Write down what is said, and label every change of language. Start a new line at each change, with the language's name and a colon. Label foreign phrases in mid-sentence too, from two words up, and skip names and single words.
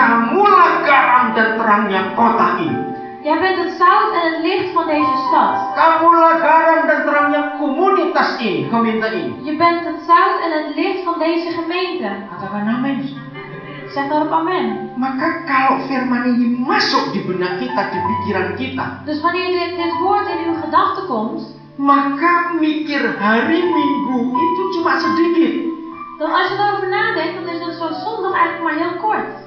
Indonesian: Kamulah garam dan terangnya kota ini.
Dutch: Jij bent het zout en het licht van deze stad.
Indonesian: Kamulah garam dan terangnya komunitas ini, gemeente ini.
Dutch: Je bent het zout en het licht van deze gemeente.
Indonesian: Katakan amin.
Dutch: Zeg daarop amen.
Indonesian: Maka kalau firman ini masuk di benak kita, di pikiran kita,
Dutch: Dus wanneer dit woord in uw gedachten komt,
Indonesian: maka mikir hari Minggu itu cuma sedikit.
Dutch: Dan als je erover nadenkt, dan is dan zo'n zondag eigenlijk maar heel kort.